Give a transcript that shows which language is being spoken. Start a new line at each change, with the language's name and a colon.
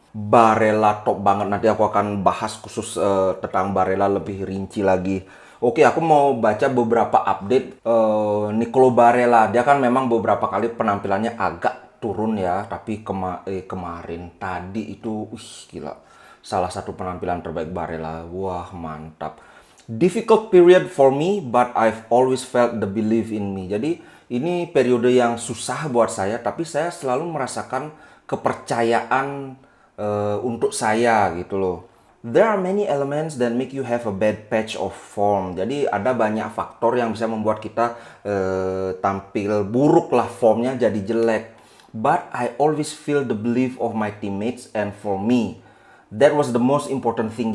Indonesian: Barella top banget, nanti aku akan bahas khusus tentang Barella lebih rinci lagi. Oke, aku mau baca beberapa update Nicolo Barella. Dia kan memang beberapa kali penampilannya agak turun ya, tapi kemarin tadi itu gila. Salah satu penampilan terbaik Barella. Wah, mantap.
English: Difficult period for me, but I've always felt the belief in me.
Indonesian: Jadi, ini periode yang susah buat saya, tapi saya selalu merasakan kepercayaan untuk saya gitu loh.
English: There are many elements that make you have a bad patch of form.
Indonesian: Jadi ada banyak faktor yang bisa membuat kita tampil buruk lah, formnya jadi jelek.
English: But I always feel the belief of my teammates and for me. That was the most important thing.